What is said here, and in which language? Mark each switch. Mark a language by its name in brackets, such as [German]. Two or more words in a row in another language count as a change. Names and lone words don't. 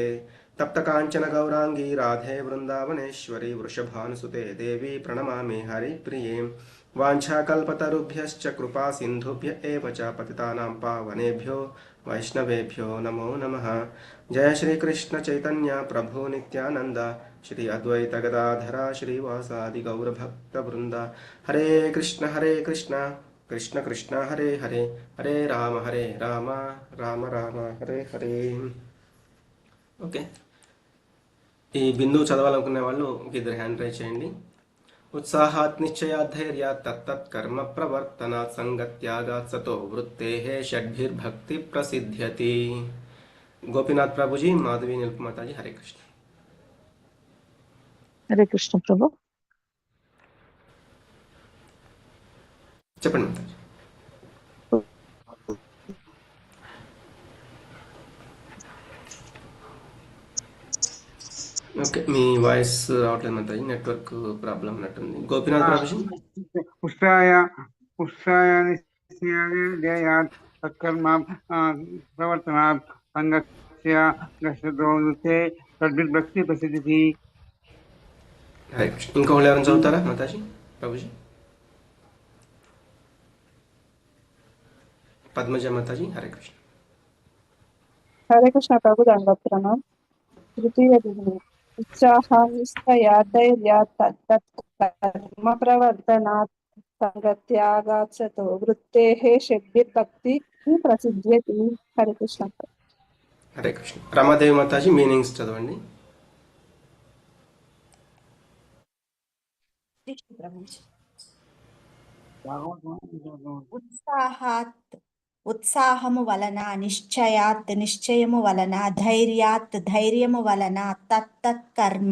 [Sanskrit] तप्त कांचन गौरांगी राधे वृंदावनेश्वरी वृषभानुसुते देवी प्रणमामि हरिप्रिये. वाञ्छाकल्पतरुभ्यश्च कृपा सिन्धुभ्य एव च पतितानां पावनेभ्यो वैष्णवेभ्यो नमो नमः. जय श्री कृष्ण चैतन्य प्रभु नित्यानंद श्री अद्वैत गदाधर श्रीवासादि गौरभक्तवृंद. हरे कृष्ण कृष्ण कृष्ण हरे हरे हरे राम राम राम हरे हरे. [Telugu] ఓకే, ఈ బిందువు చదవాలనుకునే వాళ్ళు ఇద్దరు [English] hand raise [Telugu] చేయండి. [Sanskrit] उत्साहात् निश्चयात् धैर्यात् तत्तत् कर्म प्रवर्तनात् संगत्यागात् सतो वृत्तेः षड्भिर्भक्तिः प्रसिद्ध्यति. [Hindi] गोपीनाथ प्रभु जी, माधवी नीलकुमार माता जी, हरे कृष्ण. हरे कृष्ण प्रभु. [Telugu] చెప్పండి మాతాజీ. ఓకే, మీ వాయిస్ రావట్లేదు మాతాజీ, [English] network problem [Telugu] ఉన్నట్టుంది. గోపీనాథ్ ప్రభుజీ. [Sanskrit] ఉత్సాయాత్ సత్కర్మ ప్రవర్తనాత్ సంగస్య భక్తి ప్రసిద్ధి. [Telugu] హరే కృష్ణ. ఇంకొకళ్ళు ఎవరైనా చదువుతారా మాతాజీ ప్రభుజీ? పద్మజ మాతాజీ, హరే కృష్ణ. [Hindi] हरे कृष्ण प्रभु. दंडवत प्रणाम. [Sanskrit] तृतीय बिंदु उत्साहात् धैर्यात् तत्तत् कर्म प्रवर्तनात् संगत्यागात् सतो वृत्तेः षड्भिर्भक्तिः प्रसिद्ध्यति. [Hindi] हरे कृष्ण. [Telugu] హరే కృష్ణ. రమాదేవి మాతాజీ మీనింగ్స్ చదవండి. ఉత్సాహము వలన, నిశ్చయాత్ నిశ్చయము వలన, ధైర్యాత్ ధైర్యము వలన, తత్తత్ కర్మ